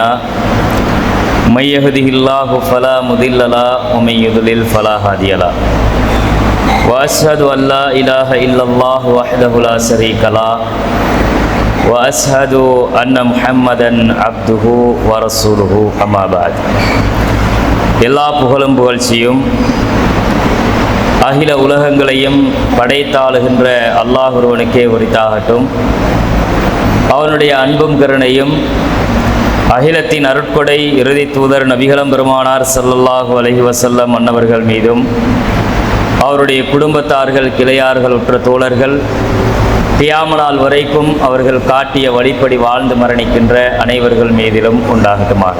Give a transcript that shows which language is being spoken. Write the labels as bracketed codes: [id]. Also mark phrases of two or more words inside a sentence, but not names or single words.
[ar] من يهده الله فلا مضل له ومن يضلل فلا هادي له واشهد ان لا اله الا الله وحده لا شريك له واشهد ان محمدا عبده ورسوله اما بعد. [ta] எல்லா புகழும் புகழ்ச்சியும் அகில உலகங்களையும் படைத்தாளுகின்ற அல்லாஹ் ஒருவனுக்கே உரித்தாகட்டும். அவனுடைய அன்பும் கருணையும் அகிலத்தின் அருட்கொடை இறுதி தூதர் நபிகளம் பெருமானார் ஸல்லல்லாஹு அலைஹி வஸல்லம் அன்னவர்கள் மீதும் அவருடைய குடும்பத்தார்கள், கிளையார்கள், உற்ற தோழர்கள் கியாமத் நாள் வரைக்கும் அவர்கள் காட்டிய வழிப்படி வாழ்ந்து மரணிக்கின்ற அனைவர்கள் மீதிலும் உண்டாகட்டுமாக.